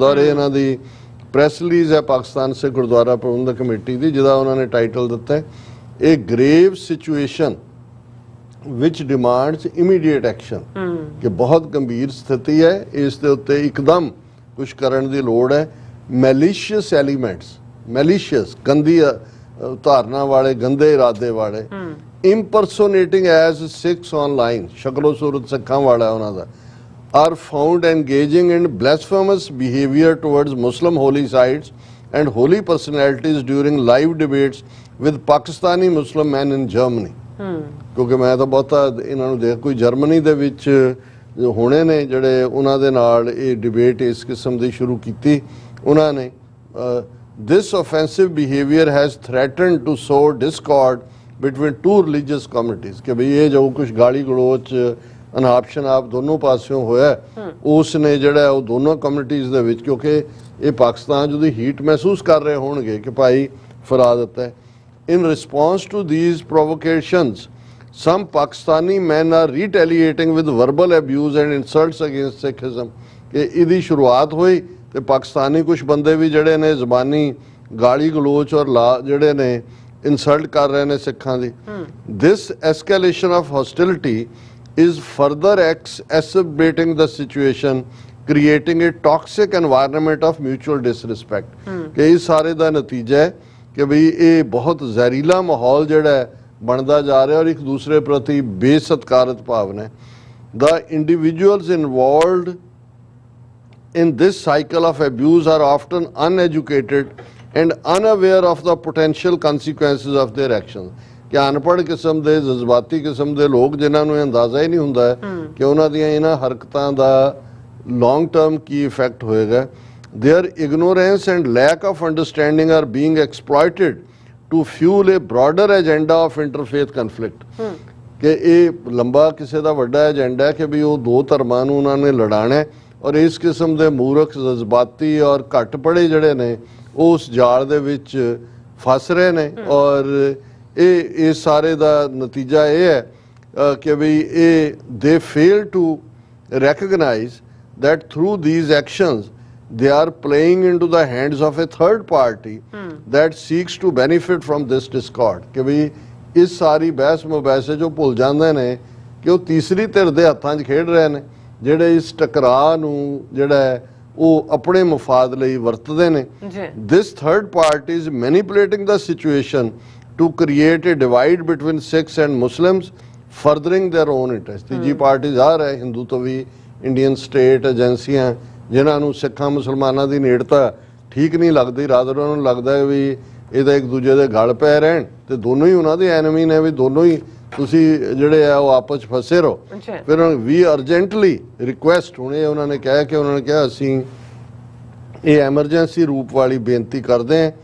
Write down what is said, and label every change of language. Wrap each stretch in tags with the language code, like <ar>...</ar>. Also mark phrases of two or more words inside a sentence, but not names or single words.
<pa>ਔਰ ਇਹ ਇਹਨਾਂ ਦੀ</pa> <en>press release</en> <pa>ਹੈ ਪਾਕਿਸਤਾਨ ਸਿੱਖ ਗੁਰਦੁਆਰਾ ਪ੍ਰਬੰਧਕ ਕਮੇਟੀ ਦੀ, ਜਿਹਦਾ ਉਹਨਾਂ ਨੇ ਟਾਈਟਲ ਦਿੱਤਾ ਹੈ ਇਹ</pa> <en>grave situation which demands immediate action,</en> <pa>ਕਿ ਬਹੁਤ ਗੰਭੀਰ ਸਥਿਤੀ ਹੈ, ਇਸ ਦੇ ਉੱਤੇ ਇੱਕਦਮ ਕੁਝ ਕਰਨ ਦੀ ਲੋੜ ਹੈ।</pa> <en>malicious elements,</en> <pa>ਮੈਲੀਸ਼ੀਅਸ ਗੰਦੀ ਧਾਰਨਾ ਵਾਲੇ, ਗੰਦੇ ਇਰਾਦੇ ਵਾਲੇ,</pa> <en>impersonating as Sikhs online,</en> <pa>ਸ਼ਕਲੋ ਸੂਰਤ ਸਿੱਖਾਂ ਵਾਲਾ ਉਹਨਾਂ ਦਾ,</pa> <en>are found engaging in blasphemous behavior towards Muslim holy sites and holy personalities during live debates with Pakistani Muslim men in Germany.</en> <pa>ਕਿਉਂਕਿ ਮੈਂ ਤਾਂ ਬਹੁਤਾ ਇਹਨਾਂ ਨੂੰ ਦੇਖ, ਕੋਈ ਜਰਮਨੀ ਦੇ ਵਿੱਚ ਹੋਣੇ ਨੇ ਜਿਹੜੇ ਉਹਨਾਂ ਦੇ ਨਾਲ ਇਹ ਡਿਬੇਟ ਇਸ ਕਿਸਮ ਦੀ ਸ਼ੁਰੂ ਕੀਤੀ ਉਹਨਾਂ ਨੇ।</pa> <en>This offensive behavior has threatened to sow discord between two religious communities,</en> <pa>ਕਿ ਬਈ ਇਹ ਜੋ ਕੁਝ ਗਾਲੀ ਗਲੋਚ ਅਨਾਪ ਸ਼ਨਾਪ ਦੋਨੋਂ ਪਾਸਿਓਂ ਹੋਇਆ, ਉਸ ਨੇ ਜਿਹੜਾ ਉਹ ਦੋਨੋਂ ਕਮਿਊਨਿਟੀਜ਼ ਦੇ ਵਿੱਚ, ਕਿਉਂਕਿ ਇਹ ਪਾਕਿਸਤਾਨ ਜਿਹਦੀ ਹੀਟ ਮਹਿਸੂਸ ਕਰ ਰਹੇ ਹੋਣਗੇ ਕਿ ਭਾਈ ਫਰਾ ਦਿੱਤਾ ਹੈ।</pa> <en>In response to these provocations, some Pakistani men are retaliating with verbal abuse and insults against Sikhism.</en> <pa>ਕਿ ਇਹਦੀ ਸ਼ੁਰੂਆਤ ਹੋਈ ਤੇ ਪਾਕਿਸਤਾਨੀ ਕੁਝ ਬੰਦੇ ਵੀ ਜਿਹੜੇ ਨੇ ਜ਼ਬਾਨੀ ਗਾਲੀ ਗਲੋਚ ਔਰ ਜਿਹੜੇ ਨੇ ਇਨਸਲਟ ਕਰ ਰਹੇ ਨੇ ਸਿੱਖਾਂ ਦੀ।</pa> <en>This escalation of hostility is further exacerbating the situation, creating a toxic environment of mutual disrespect.</en> <pa>ਕਿ ਇਸ ਸਾਰੇ ਦਾ ਨਤੀਜਾ ਹੈ ਕਿ ਬਈ ਇਹ ਬਹੁਤ ਜ਼ਹਿਰੀਲਾ ਮਾਹੌਲ ਜਿਹੜਾ ਬਣਦਾ ਜਾ ਰਿਹਾ ਔਰ ਇੱਕ ਦੂਸਰੇ ਪ੍ਰਤੀ ਬੇਸਤਕਾਰਤ ਭਾਵਨਾ ਹੈ।</pa> <en>The individuals involved in this cycle of abuse are often uneducated and unaware of the potential consequences of their actions.</en> <pa>ਕਿ ਅਨਪੜ੍ਹ ਕਿਸਮ ਦੇ ਜਜ਼ਬਾਤੀ ਕਿਸਮ ਦੇ ਲੋਕ ਜਿਨ੍ਹਾਂ ਨੂੰ ਅੰਦਾਜ਼ਾ ਹੀ ਨਹੀਂ ਹੁੰਦਾ ਕਿ ਉਹਨਾਂ ਦੀਆਂ ਇਹਨਾਂ ਹਰਕਤਾਂ ਦਾ</pa> <en>long term</en> <pa>ਕੀ ਇਫੈਕਟ ਹੋਏਗਾ।</pa> <en>Their ignorance and lack of understanding are being exploited to fuel a broader agenda of interfaith conflict.</en> <pa>ਕਿ ਇਹ ਲੰਬਾ ਕਿਸੇ ਦਾ ਵੱਡਾ ਏਜੰਡਾ ਹੈ ਕਿ ਵੀ ਉਹ ਦੋ ਧਰਮਾਂ ਨੂੰ ਉਹਨਾਂ ਨੇ ਲੜਾਣਾ ਹੈ ਔਰ ਇਸ ਕਿਸਮ ਦੇ ਮੂਰਖ ਜਜ਼ਬਾਤੀ ਔਰ ਘੱਟ ਪੜ੍ਹੇ ਜਿਹੜੇ ਨੇ ਉਹ ਉਸ ਜਾਲ ਦੇ ਵਿੱਚ ਫਸ ਰਹੇ ਨੇ। ਔਰ ਇਹ ਸਾਰੇ ਦਾ ਨਤੀਜਾ ਇਹ ਹੈ ਕਿ ਵੀ ਇਹ ਦੇ</pa> <en>fail to recognize that through these actions they are playing into the hands of a third party that seeks to benefit from this discord.</en> <pa>ਕਿ ਵੀ ਇਸ ਸਾਰੀ ਬਹਿਸ ਮੁਬੈਸੇ ਜੋ ਭੁੱਲ ਜਾਂਦੇ ਨੇ ਕਿ ਉਹ ਤੀਸਰੀ ਧਿਰ ਦੇ ਹੱਥਾਂ 'ਚ ਖੇਡ ਰਹੇ ਨੇ ਜਿਹੜੇ ਇਸ ਟਕਰਾਅ ਨੂੰ ਜਿਹੜਾ ਹੈ ਉਹ ਆਪਣੇ ਮਫਾਦ ਲਈ ਵਰਤਦੇ ਨੇ।</pa> <en>This third party is manipulating the situation to create a divide between Sikhs and Muslims, furthering their own interest.</en> <pa>ਤੀਜੀ ਪਾਰਟੀ ਜ਼ਾਹਰ ਹੈ ਹਿੰਦੂਤਵੀ</pa> <en>Indian state</en> <pa>ਏਜੰਸੀਆਂ ਜਿਨ੍ਹਾਂ ਨੂੰ ਸਿੱਖਾਂ ਮੁਸਲਮਾਨਾਂ ਦੀ ਨੇੜਤਾ ਠੀਕ ਨਹੀਂ ਲੱਗਦੀ, ਰਾਦਰ ਉਹਨਾਂ ਨੂੰ ਲੱਗਦਾ ਹੈ ਵੀ ਇਹ ਤਾਂ ਇੱਕ ਦੂਜੇ ਦੇ ਗਲ ਪੈ ਰਹਿਣ ਤੇ ਦੋਨੋਂ ਹੀ ਉਹਨਾਂ ਦੇ ਐਨਮੀ ਨੇ, ਵੀ ਦੋਨੋਂ ਹੀ ਤੁਸੀਂ ਜਿਹੜੇ ਆ ਉਹ ਆਪਸ 'ਚ ਫਸੇ ਰਹੋ। ਫਿਰ ਵੀ</pa> <en>urgently request,</en> <pa>ਹੁਣ ਇਹ ਉਹਨਾਂ ਨੇ ਕਿਹਾ ਅਸੀਂ ਇਹ ਐਮਰਜੈਂਸੀ ਰੂਪ ਵਾਲੀ ਬੇਨਤੀ ਕਰਦੇ ਹਾਂ।</pa>